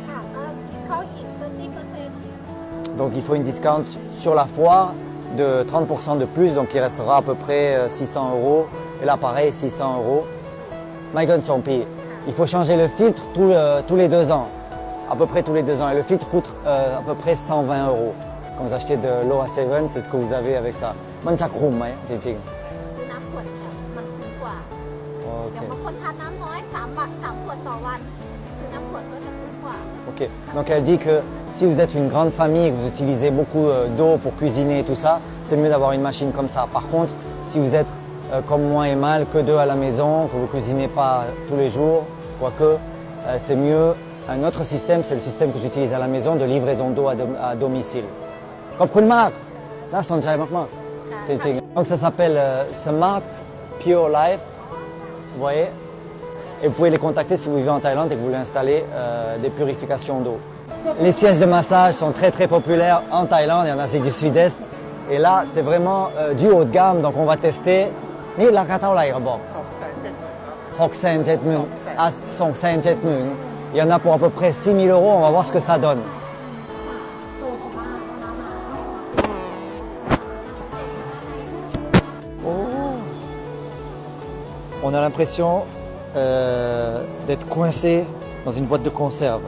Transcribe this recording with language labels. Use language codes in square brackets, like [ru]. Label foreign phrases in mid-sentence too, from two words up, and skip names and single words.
[fr] Donc il faut une discount sur la foire de 30% de plus, donc il restera à peu près 600 €. Et là, pareil, 600 €. Maïgon Sompi, il faut changer le filtre tous les 2 ans, à peu près tous les 2 ans. Et le filtre coûte à peu près 120 €. Quand vous achetez de l'eau à 7, c'est ce que vous avez avec ça. [th] Man จะคุ้มไหมจริงๆ ซื้อน้ำขวดเนี่ยมันคุ้มกว่าอย่างบางคนทานน้ำน้อย3 บาท 3 ขวดต่อวันซื้อน้ำขวดก็จะคุ้มกว่า [fr] Ok, donc elle dit que si vous êtes une grande famille et que vous utilisez beaucoup d'eau pour cuisiner et tout ça, c'est mieux d'avoir une machine comme ça. Par contre, si vous êtes comme moi et Mal, que 2 à la maison, que vous ne cuisinez pas tous les jours, quoique, c'est mieux. Un autre système, c'est le système que j'utilise à la maison de livraison d'eau à domicile. [th] ขอบคุณมากน่าสนใจมากๆจริงๆ [fr] Donc ça s'appelle Smart Pure Life, vous voyez, et vous pouvez les contacter si vous vivez en Thaïlande et que vous voulez installer des purifications d'eau. Les sièges de massage sont très très populaires en Thaïlande et en Asie du Sud-Est, et là c'est vraiment du haut de gamme, donc on va tester. [th] นี่ราคาเท่าไหร่ครับบอก 670,000 à 270,000. [fr] Il y en a pour à peu près 6 000 €, on va voir ce que ça donne. On a l'impression d'être coincé dans une boîte de conserve.